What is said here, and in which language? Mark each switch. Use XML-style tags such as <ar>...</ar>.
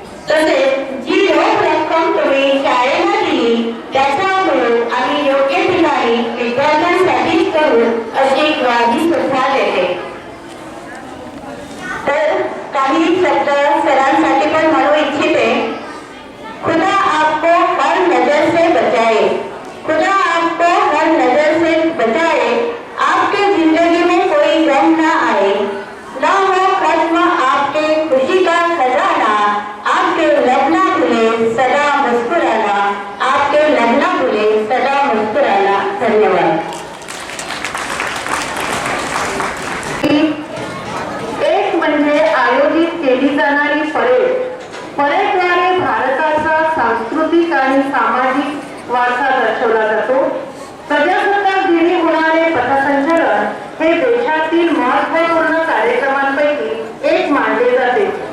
<mr>तसेच जी रोख रक्कम तुम्ही शाळेला दिली त्याचा उपयोग आम्ही योग्य ठिकाणी विद्यार्थ्यांसाठी करू अशी ग्वाही सुद्धा देते. तर काही शब्द सरांसाठी पण म्हणू इच्छिते.</mr> <hi>खुदा आपको हर नजर से बचाए, खुदा आपको हर नजर से बचाए, आपके जिंदगी में कोई गम ना आए, ना हो खत्म आपके खुशी का खजाना, आपके लब ना भूले सदा मुस्कुराना, आपके लब ना भूले सदा मुस्कुराना.</hi> <mr>धन्यवाद. एक म्हणजे आयोजित केली जाणारी परेडद्वारे भारताचा सांस्कृतिक आणि सामाजिक वारसा दर्शवला जातो. प्रजासत्ताक दिनी होणारे पथसंचलन हे देशातील महत्त्वपूर्ण कार्यक्रमांपैकी एक मानले जाते.</mr>